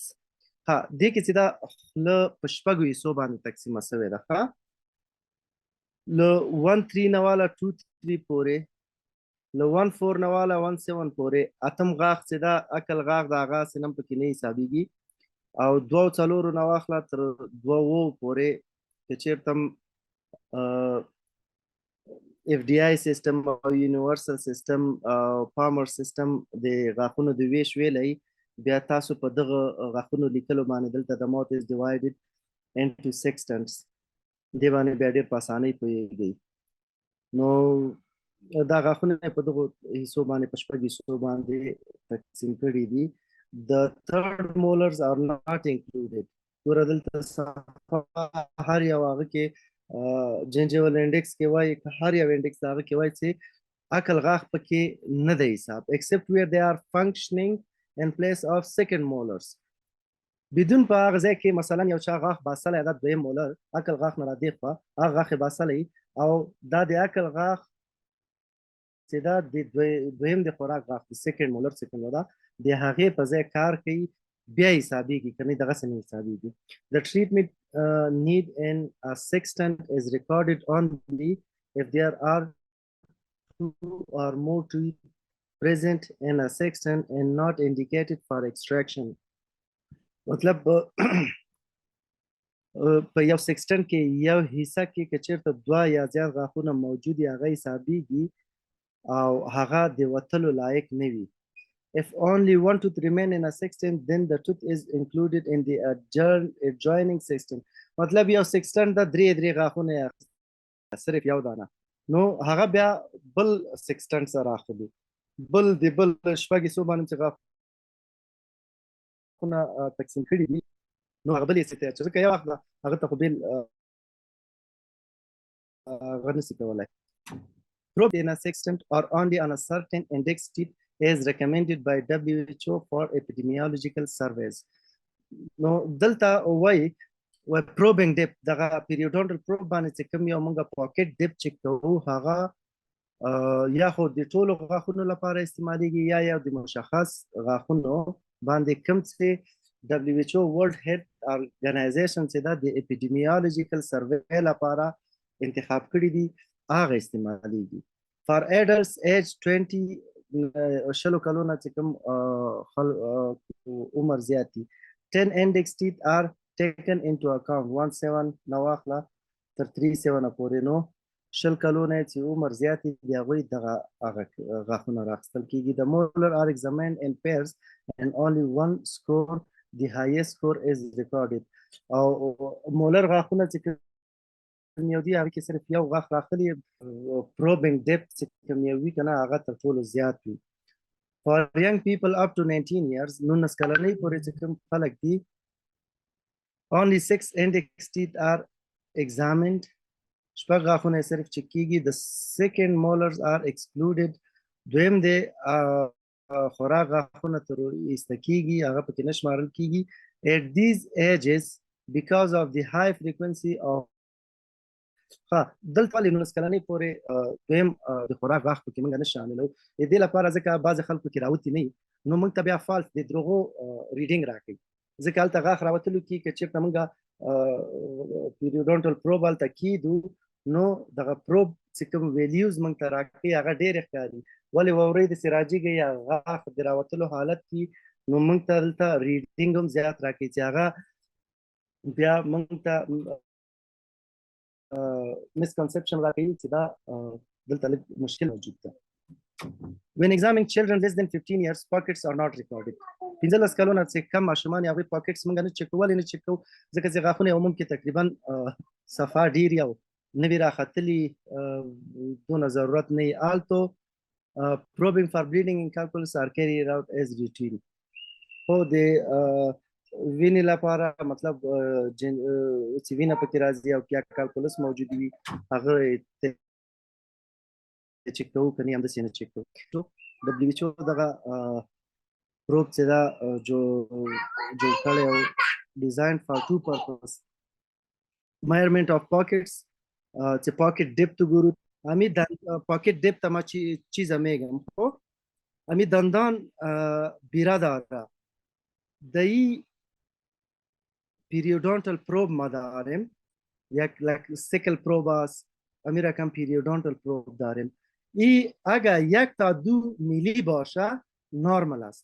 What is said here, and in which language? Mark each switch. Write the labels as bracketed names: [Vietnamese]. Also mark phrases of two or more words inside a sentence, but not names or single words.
[Pashto] ها دې کې چې دا خوله په شپږو حصو باندې تقسیمه شوې ده ښه له 1-3 نه واله 2-3 پورې له 1-4 نه واله 1-7 پورې اتم غاښ چې دا عقل غاښ د هغه سینم پکې نه حسابېږي او 2-4 نه واخله تر 2 پورې که چېرته FDI سیستم او یونیورسل سیستم او پامر سیستم د غاښونو د ویش ویلی بیا تاسو په دغه غاښونو لیکلو باندې دلته د [English] mouth is divided into sextants [Pashto] دې باندې بیا ډېر په اسانۍ پوهېږئ نو دا غاښونه په دغو حصو باندې په شپږ حصو باندې تقسیم کړي دي. [English] The third molars are not included. [Pashto] ګوره دلته هر یو هغه کې جنجیول انډکس کې وایي که هر یو انډکس هغه کې وایي چې عقل غاښ پکې نه دی حساب [English] except where they are functioning in place of second molars. [Pashto] بدون په هغه ځای کې مثلا یو چا غاښ باسلی دا دویم مولر عقل غاښ نه را دې خوا هغه غاښ یې باسلی او دا د عقل غاښ چې دا د دویم د خوراک غاښ د سیکنډ مولر چې کوم ده د هغې په ځای کار کوي بیا حسابېږي که نه دغسې نه حسابېږي. [English] The treatment need in a sextant is recorded only if there are 2 or more teeth present in a sextant and not indicated for extraction. [Pashto] مطلب په یو سیکسټنټ کې یو حصه کې که چېرته 2 یا زیات غاښونه موجود وي هغه حسابېږي او هغه د وتلو لایق نه وي. [English] If only 1 tooth remain in a sextant then the tooth is included in the adjoining sextant. [Pashto] مطلب یو سیکسټنټ د 3 غاښونه صرف یو دانه نو هغه بیا بل سیکسټنټ سره اخلي بل د بل شپږ حصو باندې چې غاښونه تقسیم کړي دي نو هغه بل یې څه چې ځکه یو وخت هغه ته خو بېل هغه نشي کولی. [English] Probe in a sextant or only on a certain index teeth is recommended by WHO for epidemiological surveys. [Pashto] نو دلته وایي [English] probing depth [Pashto] دغه [English] periodontal probe [Pashto] باندې چې کوم یو موږ [English] pocket depth [Pashto] چک کوو هغه یا خو د ټولو غاښونو لپاره استعمالیږي یا د مشخص غاښونو باندې کوم چې WHO World Health Organization چې دا د اپیډیمیولوژیکل سروې لپاره انتخاب کړي دي هغه استعمالیږي. [English] For adults age 20 [Pashto] شلو کلونه چې کوم عمر زیات دي [English] 10 index teeth are taken into account [Pashto] 1-7 نه واخله تر 3-7 پورې نو شل کلونه چې عمر زیات دي هغوی دغه غاښونه راخیستل کېږي. [English] The molar are examined in pairs and only one score the highest score is recorded. [Pashto] او مولر غاښونه چې کوم یو دي هغې کې صرف یو غاښ راغلی [English] probing depth [Pashto] چې کوم یو وي که نه هغه تر ټولو زیات وي. [English] For young people up to 19 years 19 کلنۍ پورې چې کوم خلک دي only 6 index teeth are examined. [Pashto] شپږ غاښونه صرف چک کېږي. [English] The second molars are excluded. [Pashto] دویم دی خوراک غاښونه تر ایسته کېږي هغه پکې نه شمارل کېږي. [English] At these ages because of the high frequency of [Pashto] دلته ولې 19 کلنۍ پورې دویم د خوراک غاښ پکې موږ نه شاملوو د دې لپاره ځکه بعضې خلکو کې راوتي نه وي نو موږ ته بیا فالس د دروغو ریډینګ راکوي ځکه هلته غاښ راوتلو کې که چېرته موږ پیریوډونټل پروب هلته کېږدو نو دغه پروب چې کوم ویلیوز موږ ته راکوي هغه ډېر ښکاري ولې واورئ داسې راجېږي یا غاښ د راوتلو حالت کې نو موږ ته دلته ریډینګ هم زیات راکوي چې هغه بیا موږ ته misconception راکوي چې دا دلته لږ مشکل موجود ده. [English] When examining children less than 15 years, pockets are not recorded. [Pashto] 15 کلونه چې کم ماشومان هغوی پاکټس موږ نه چک کولی نه چک کوو ځکه چې غاښونه یې عموم کې تقریبا صفا ډېر یا نه وي راختلي دونه ضرورت نه وي. [English] Also probing for bleeding in calculus are carried out as routine. [Pashto] خو د وینې لپاره مطلب چې وینه پکې راځي او یا کالکولس موجود وي هغه چک کوو که نه همداسې نه چک کوو. [Persian] WHO [Pashto] دغه پروب چې دا جوړ کړی او [English] designed for two purpose measurement of pockets [Persian] چې [English] pocket depth [Persian] ګورو همین [English] pocket depth [Persian] ما چیز میگم خب همین دندان بیرا داره دایی [English] periodontal probe [Persian] ما داریم یک سیکل پروب است همین رقم [English] periodontal probe [Persian] داریم. ای اگر 1 تا 2 میلی باشه نورمال است.